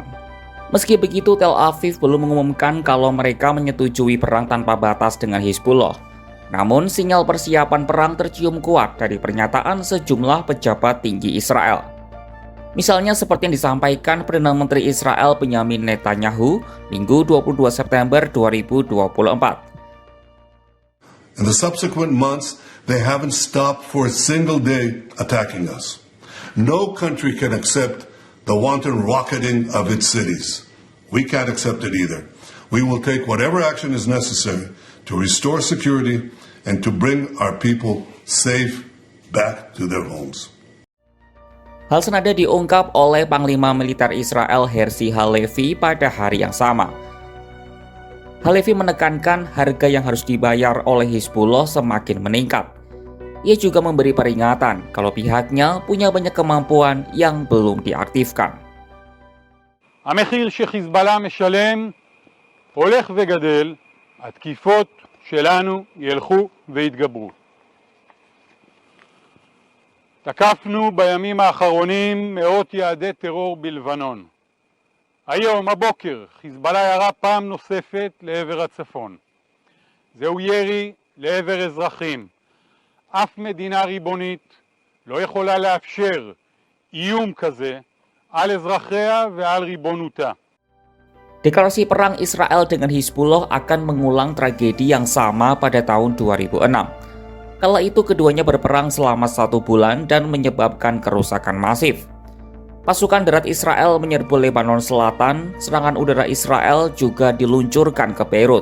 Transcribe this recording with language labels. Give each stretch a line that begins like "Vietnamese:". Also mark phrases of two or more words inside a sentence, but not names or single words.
Indonesian: Meski begitu, Tel Aviv belum mengumumkan kalau mereka menyetujui perang tanpa batas dengan Hizbullah. Namun, sinyal persiapan perang tercium kuat dari pernyataan sejumlah pejabat tinggi Israel. Misalnya seperti yang disampaikan Perdana Menteri Israel Benyamin Netanyahu Minggu 22 September 2024.
English: In the subsequent months, they haven't stopped for a single day attacking us. No country can accept the wanton rocketing of its cities. We can't accept it either. We will take whatever action is necessary to restore security and to bring our people safe back to their homes.
Indonesian: Hal senada diungkap oleh Panglima Militer Israel Herzi Halevi pada hari yang sama. Halevi menekankan harga yang harus dibayar oleh Hizbullah semakin meningkat. Ia juga memberi peringatan kalau pihaknya punya banyak kemampuan yang belum diaktifkan.
Hebrew: המחיר שחיזבאללה משלם הולך וגדל, התקיפות שלנו ילכו ויתגברו. תקפנו בימים האחרונים מאות יעדי טרור בלבנון. היום, הבוקר, חיזבאללה ירה פעם נוספת לעבר הצפון. זהו ירי לעבר אזרחים. אף מדינה ריבונית לא יכולה לאפשר איום כזה על אזרחיה ועל ריבונותה.
Indonesian: Deklarasi perang Israel dengan Hizbullah akan mengulang tragedi yang sama pada tahun 2006. Kala itu keduanya berperang selama 1 bulan dan menyebabkan kerusakan masif. Pasukan darat Israel menyerbu Lebanon Selatan, serangan udara Israel juga diluncurkan ke Beirut.